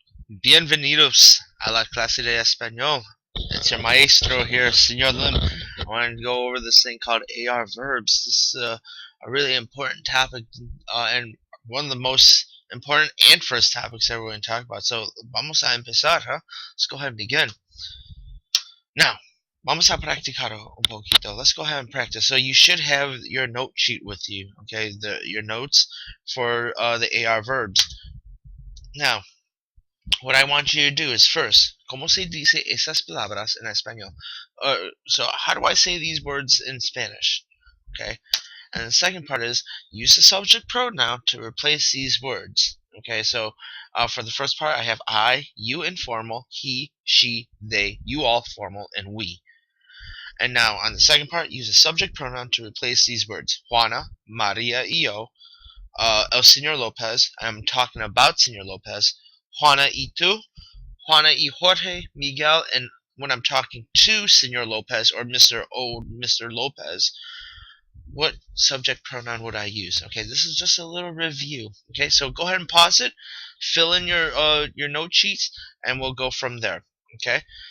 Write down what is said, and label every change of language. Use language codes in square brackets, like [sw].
[es] Bienvenidos a la clase de español. [en] It's your maestro here, Senor Lim. I wanted to go over this thing called AR verbs. This is a really important topic and one of the most important and first topics that we're going to talk about. So, [es] vamos a empezar, [en] huh? Let's go ahead and begin. Now, [es] vamos a practicar un poquito. [en] Let's go ahead and practice. So, you should have your note sheet with you, okay? Your notes for the AR verbs. Now, what I want you to do is first, [es] ¿cómo se dice esas palabras en español? [en] So how do I say these words in Spanish? Okay. And the second part is use the subject pronoun to replace these words. Okay, so for the first part, I have I, you informal, he, she, they, you all formal, and we. And now on the second part, use a subject pronoun to replace these words. [es] Juana, Maria, y yo, el señor Lopez. [en] I'm talking about Señor Lopez. [es] Juana y tú, [en] Juana y Jorge, Miguel, and when I'm talking to Senor Lopez or Mr. Lopez, what subject pronoun would I use? Okay, this is just a little review. Okay, so go ahead and pause it, fill in your note sheets, and we'll go from there. Okay.